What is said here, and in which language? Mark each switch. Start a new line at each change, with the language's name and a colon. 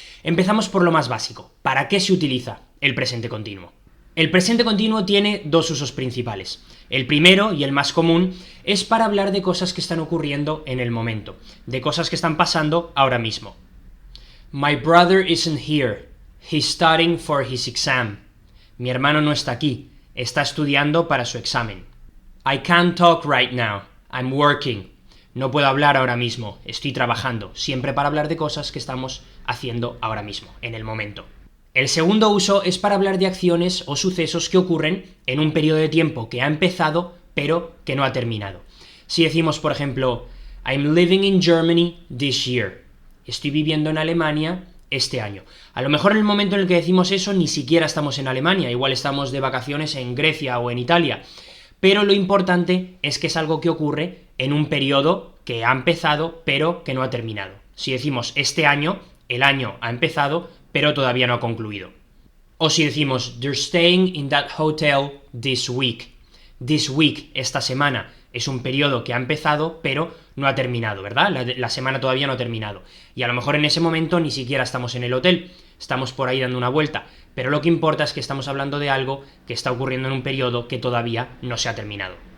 Spanish: Empezamos por lo más básico. ¿Para qué se utiliza el presente continuo? El presente continuo tiene dos usos principales. El primero, y el más común, es para hablar de cosas que están ocurriendo en el momento, de cosas que están pasando ahora mismo.
English: My brother isn't here. He's studying for his exam.
Spanish: Mi hermano no está aquí. Está estudiando para su examen.
English: I can't talk right now. I'm working.
Spanish: No puedo hablar ahora mismo. Estoy trabajando. Siempre para hablar de cosas que estamos haciendo ahora mismo, en el momento. El segundo uso es para hablar de acciones o sucesos que ocurren en un periodo de tiempo que ha empezado, pero que no ha terminado. Si decimos, por ejemplo,
English: I'm living in Germany this year.
Spanish: Estoy viviendo en Alemania este año. A lo mejor en el momento en el que decimos eso ni siquiera estamos en Alemania, igual estamos de vacaciones en Grecia o en Italia, pero lo importante es que es algo que ocurre en un periodo que ha empezado pero que no ha terminado. Si decimos este año, el año ha empezado pero todavía no ha concluido. O si decimos
English: they're staying in that hotel this week. This week,
Spanish: esta semana, es un periodo que ha empezado, pero no ha terminado, ¿verdad? La semana todavía no ha terminado. Y a lo mejor en ese momento ni siquiera estamos en el hotel, estamos por ahí dando una vuelta. Pero lo que importa es que estamos hablando de algo que está ocurriendo en un periodo que todavía no se ha terminado.